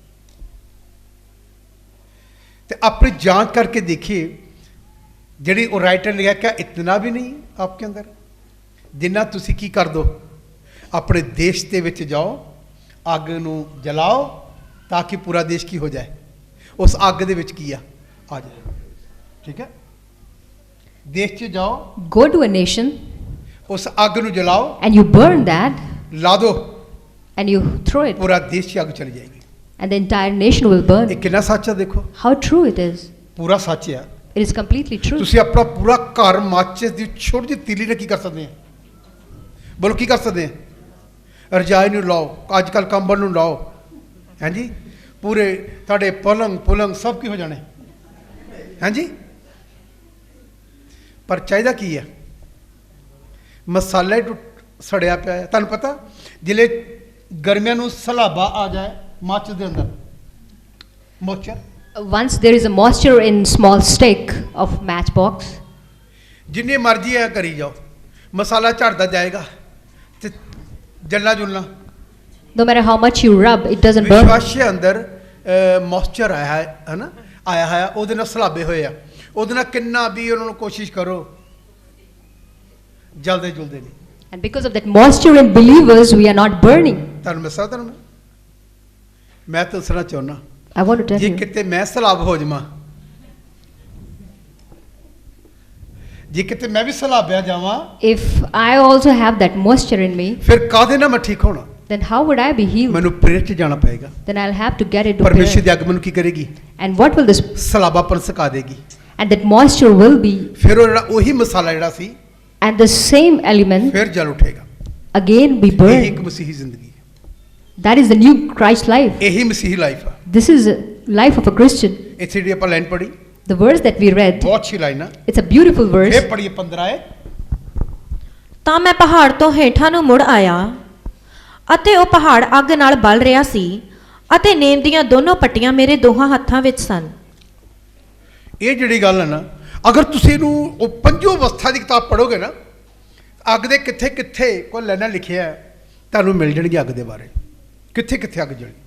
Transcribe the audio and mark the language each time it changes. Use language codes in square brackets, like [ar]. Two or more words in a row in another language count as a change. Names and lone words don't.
[pa] ਤੇ ਆਪਣੀ ਜਾਂਚ ਕਰਕੇ ਦੇਖੀਏ, ਜਿਹੜੀ ਉਹ ਰਾਈਟਰ ਲਿਖਿਆ ਕਿ ਇਤਨਾ ਵੀ ਨਹੀਂ ਆਪਕੇ ਅੰਦਰ, ਜਿੰਨਾ ਤੁਸੀਂ ਕੀ ਕਰ ਦੋ, ਆਪਣੇ ਦੇਸ਼ ਦੇ ਵਿੱਚ ਜਾਓ, ਅੱਗ ਨੂੰ ਜਲਾਓ, ਤਾਂ ਕਿ ਪੂਰਾ ਦੇਸ਼ ਕੀ ਹੋ ਜਾਏ, ਉਸ ਅੱਗ ਦੇ ਵਿੱਚ ਕੀ ਆ ਜਾਏ। ਠੀਕ ਹੈ, ਦੇਸ਼ 'ਚ ਜਾਓ, [en] Go to a nation [pa] ਉਸ ਅੱਗ ਨੂੰ ਜਲਾਓ, [en] and you burn that [pa] ਲਾ ਦੋ, [en] and you throw it, [pa] ਪੂਰਾ ਦੇਸ਼ 'ਚ ਅੱਗ ਚਲੀ ਜਾਏਗੀ। [en] and the entire nation will burn. [pa] ਇਹ ਕਿੰਨਾ ਸੱਚ ਆ ਦੇਖੋ, [en] How true it is. [pa] ਪੂਰਾ ਸੱਚ ਆ। [en] It is completely true. [pa] ਤੁਸੀਂ ਆਪਣਾ ਪੂਰਾ ਘਰ ਮਾਚਿਸ ਦੀ ਛੋਟੀ ਜਿਹੀ ਤੀਲੀ ਨਾਲ ਕੀ ਕਰ ਸਕਦੇ ਆ? ਬੋਲੋ ਕੀ ਕਰ ਸਕਦੇ ਆ? ਰਜਾਈ ਨੂੰ ਲਾਓ, ਅੱਜ ਕੱਲ੍ਹ ਕੰਬਲ ਨੂੰ ਲਾਓ, ਹਾਂਜੀ, ਪੂਰੇ ਤੁਹਾਡੇ ਪਲੰਗ ਸਭ ਕੀ ਹੋ ਜਾਣੇ, ਹਾਂਜੀ। ਪਰ ਚਾਹੀਦਾ ਕੀ ਹੈ? ਮਸਾਲਾ ਹੀ ਸੜਿਆ ਪਿਆ ਹੈ। ਤੁਹਾਨੂੰ ਪਤਾ ਜਿਲੇ ਗਰਮੀਆਂ ਨੂੰ ਸਲਾਬਾ ਆ ਜਾਏ ਮਾਚਿਸ ਦੇ ਅੰਦਰ, ਮੋਚਰ, [en] Once there is a moisture in small stick of matchbox, [pa] ਜਿੰਨੀ ਮਰਜ਼ੀ ਹੈ ਕਰੀ ਜਾਓ, ਮਸਾਲਾ ਝੜਦਾ ਜਾਏਗਾ ਤੇ ਜਲਣਾ ਜੁਲਣਾ। [en] no matter how much you rub, it doesn't burn. [pa] ਵਿਸ਼ਵਾਸ ਅੰਦਰ ਮੋਇਸਚਰ ਆਇਆ ਹੈ ਨਾ, ਆਇਆ ਹੈ, ਉਹਦੇ ਨਾਲ ਸਲਾਬੇ ਹੋਏ ਆ, ਉਹਦੇ ਨਾਲ ਕਿੰਨਾ ਵੀ ਉਹਨਾਂ ਨੂੰ ਕੋਸ਼ਿਸ਼ ਕਰੋ, ਜਲਦੇ ਜੁਲਦੇ ਨਹੀਂ। [en] And because of that moisture in believers, we are not burning. [pa] ਤੁਹਾਨੂੰ ਦੱਸਾਂ, ਤੁਹਾਨੂੰ ਮੈਂ ਦੱਸਣਾ ਚਾਹੁੰਦਾ, [en] I want to tell [pa] ਜੇ [en] you, [pa] ਕਿਤੇ ਮੈਂ ਸਲਾਬ ਹੋ ਜਾਵਾਂ, ਜੇ ਕਿਤੇ ਮੈਂ ਵੀ ਸਲਾਬਿਆ ਜਾਵਾਂ, [en] if I also have that moisture in me, [pa] ਫਿਰ ਕਾਹਦੇ ਨਾਲ ਮੈਂ ਠੀਕ ਹੋਣਾ? [en] then how would I be healed? [pa] ਮੈਨੂੰ ਪ੍ਰੇਰ 'ਚ ਜਾਣਾ ਪਏਗਾ। [en] Then I'll have to get into [pa] ਪਰਮੇਸ਼ਰ [en] prayer. [pa] ਦੀ ਅੱਗ ਮੈਨੂੰ ਕੀ ਕਰੇਗੀ? [en] And what will this, [pa] ਸਲਾਬਾਪਨ ਸਕਾ ਦੇਗੀ। [en] and that moisture will be, [pa] ਫਿਰ ਉਹ ਜਿਹੜਾ ਉਹੀ ਮਸਾਲਾ ਜਿਹੜਾ ਸੀ, [en] and the same element [pa] ਫਿਰ ਜਲ ਉਠੇਗਾ। [en] again be [pa] ਇਹੀ [en] burned. [pa] ਇੱਕ ਮਸੀਹੀ ਜ਼ਿੰਦਗੀ ਹੈ, [en] That is the new Christ life. [pa] ਇਹੀ ਮਸੀਹੀ ਲਾਈਫ ਆ। [en] This is a life of a Christian. [pa] ਇੱਥੇ ਜਿਹੜੀ ਆਪਾਂ ਲਾਈਨ ਪੜ੍ਹੀ, [en] The verse that we read, [pa] ਬਹੁਤ ਅੱਛੀ ਲਾਈਨ ਆ। [en] it's a beautiful verse. [pa] ਇਹ ਪੜ੍ਹੀਏ 15 ਹੈ। ਤਾਂ ਮੈਂ ਪਹਾੜ ਤੋਂ ਹੇਠਾਂ ਨੂੰ ਮੁੜ ਆਇਆ, ਅਤੇ ਉਹ ਪਹਾੜ ਅੱਗ ਨਾਲ ਬਲ ਰਿਹਾ ਸੀ, ਅਤੇ ਨੇਮ ਦੀਆਂ ਦੋਨੋਂ ਪੱਟੀਆਂ ਮੇਰੇ ਦੋਹਾਂ ਹੱਥਾਂ ਵਿੱਚ ਸਨ। ਇਹ ਜਿਹੜੀ ਗੱਲ ਹੈ ਨਾ, ਅਗਰ ਤੁਸੀਂ ਇਹਨੂੰ ਉਹ ਪੰਜੋ ਅਵਸਥਾ ਦੀ ਕਿਤਾਬ ਪੜ੍ਹੋਗੇ ਨਾ, ਅੱਗ ਦੇ ਕਿੱਥੇ ਕਿੱਥੇ ਕੋਈ ਲਾਈਨਾਂ ਲਿਖਿਆ ਹੈ, ਤੁਹਾਨੂੰ ਮਿਲ ਜਾਣਗੀ ਅੱਗ ਦੇ ਬਾਰੇ, ਕਿੱਥੇ ਕਿੱਥੇ ਅੱਗ ਜਲੀ।